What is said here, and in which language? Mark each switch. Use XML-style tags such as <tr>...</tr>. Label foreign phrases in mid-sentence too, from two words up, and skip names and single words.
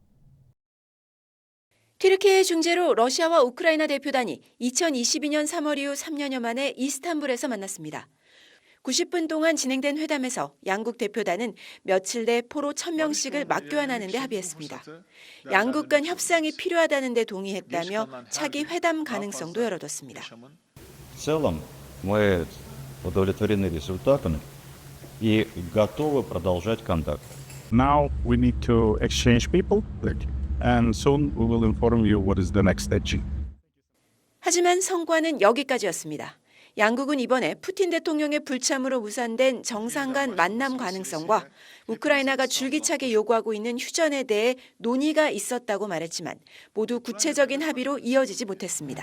<ko>튀르키예 중재로 러시아와 우크라이나 대표단이 2022년 3월 이후 3년여 만에 이스탄불에서 만났습니다. 90분 동안 진행된 회담에서 양국 대표단은 며칠 내 포로 1000명씩을 맞교환하는 데 합의했습니다. 양국 간 협상이 필요하다는 데 동의했다며 차기 회담 가능성도 열어뒀습니다.</ko> <ru>В целом мы удовлетворены результатами и готовы продолжать контакт.</ru> <en>Now we need to exchange people and soon we will inform you what is the next stage.</en> <ko>하지만 성과는 여기까지였습니다. 양국은 이번에 푸틴 대통령의 불참으로 무산된 정상 간 만남 가능성과 우크라이나가 줄기차게 요구하고 있는 휴전에 대해 논의가 있었다고 말했지만 모두 구체적인 합의로 이어지지 못했습니다.</ko>